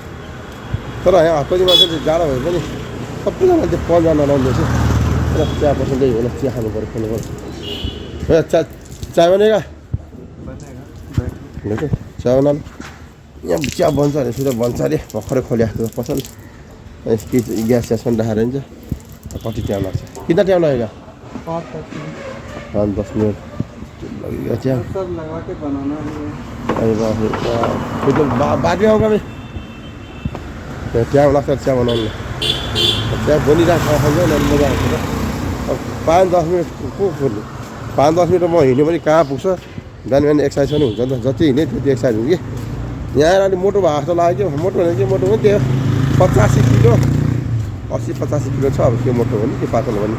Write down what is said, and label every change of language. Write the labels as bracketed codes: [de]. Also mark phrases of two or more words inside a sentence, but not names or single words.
[ne] तर यहाँ कति मान्छे जाडो भए पनि सबैजना त्यो पन्जा नलाउनु रहेछ र चिया पसलले होला चिया खानु पऱ्यो खानु पऱ्यो [hi] चिया बनेगा [ne] चिया बनाउनु यहाँ चिया बन्छ अरे सुधा बन्छ अरे भर्खरै खोलिआएको पसल ग्यास स्यास पनि राखेर हुन्छ कति टाइम लाग्छ [hi] कितना टाइम लगेगा 5-10 मिनट लगेगा [ne] चिया [hi] अरे बाप रे बाद में आऊँगा मैं [ne] टाइम लाग्छ चिया बनाउनु चिया बनिरहेको खान्छ मजा आउँछ अब 5-10 मिनट को खोल्नु 5-10 मिनट म हिँड्यो भने कहाँ पुग्छ बिहान बिहान एक्सर्साइज पनि हुन्छ नि त जति हिँड्यो त्यति एक्सर्साइज हुन्छ कि यहाँ आएर अलिक मोटो भएको जस्तो लाग्यो मोटो भने के मोटो पनि त्यो 85 किलो 80-85 किलो छ अब त्यो मोटो हो नि त्यो पातलो हो नि